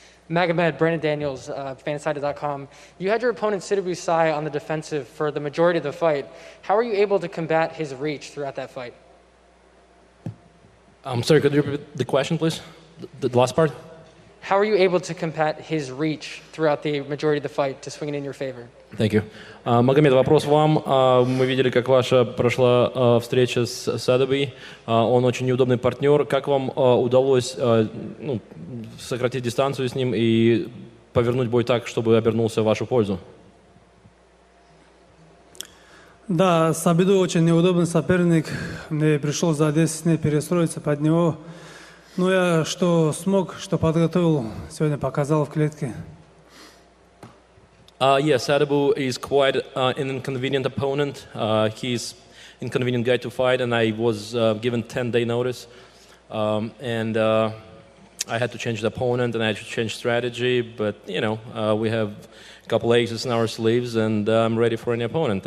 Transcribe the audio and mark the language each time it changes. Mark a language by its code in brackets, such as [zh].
[en] Magomed, Brandon Daniels, Fansided.com. You had your opponent Sidibu Sai on the defensive for the majority of the fight. How are you able to combat his reach throughout that fight? I'm sorry, could you repeat the question, please? The last part? How are you able to combat his reach throughout the majority of the fight to swing it in your favor? Thank you. [ru] Магомед, вопрос вам. Мы видели, как ваша прошла встреча с Садобой. Он очень неудобный партнер. Как вам удалось сократить дистанцию с ним и повернуть бой так, чтобы обернулся в вашу пользу? Да, Сабиду очень неудобный соперник. Мне пришлось за 10 дней перестроиться под него. Но я что смог, что подготовил, сегодня показал в клетке. [en] Yes, Sadabu is quite an inconvenient opponent. He's an inconvenient guy to fight, and I was given 10-day notice. And I had to change the opponent, and I had to change strategy. But, we have a couple aces in our sleeves, and I'm ready for any opponent.